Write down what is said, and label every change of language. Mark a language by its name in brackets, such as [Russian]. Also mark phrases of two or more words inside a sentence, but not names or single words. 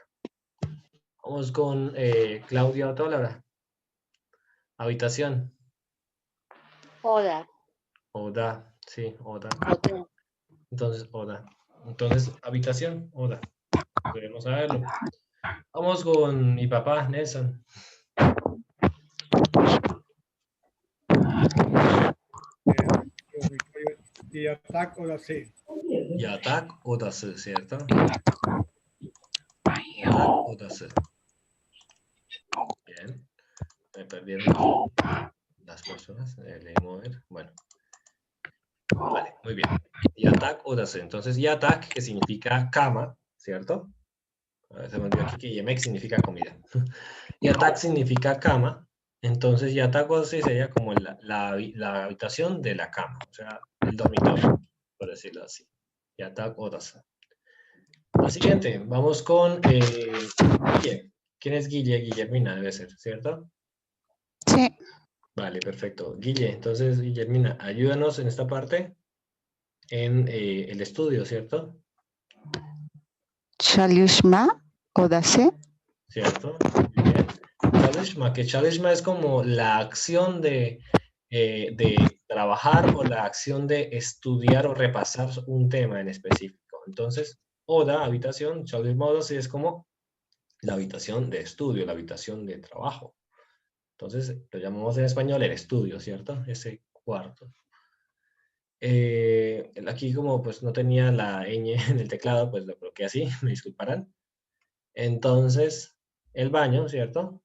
[Spanish] Vamos con Claudia Otólara. Habitación. Oda. Oda, sí, oda. Oda. Entonces, oda. Entonces, habitación, oda. Debemos saberlo. Vamos con mi papá, Nelson. [Turkish] Yatak odası. Yatak odası, ¿cierto? Yatak odası. [Spanish] Bien. Me perdieron las personas. Leemos ver. Bueno. Vale, muy bien. [Turkish] Yatak odası. [Spanish] Entonces, yatak, que significa cama, ¿cierto? Se me olvidó aquí que yemek significa comida. Yatak significa cama. Entonces, [Turkish] yatak odası [Spanish] sería como la habitación de la cama. O sea, el dormitorio, por decirlo así. [Turkish] Yatak odası. [Spanish] La siguiente, vamos con Guille. ¿Quién es Guille? Guillermina debe ser, ¿cierto? Sí. Vale, perfecto. Guille, entonces, Guillermina, ayúdanos en esta parte, en el estudio, ¿cierto? [Turkish] Çalışma odası. [Spanish] ¿Cierto? Muy bien. Çalışma, que çalışma es como la acción de trabajar o la acción de estudiar o repasar un tema en específico. Entonces, oda, habitación, [Turkish] çalışma odası [Spanish] es como la habitación de estudio, la habitación de trabajo. Entonces, lo llamamos en español el estudio, ¿cierto? Ese cuarto. Aquí como pues no tenía la ñ en el teclado, pues lo coloqué así, me disculparán. Entonces, el baño, ¿cierto?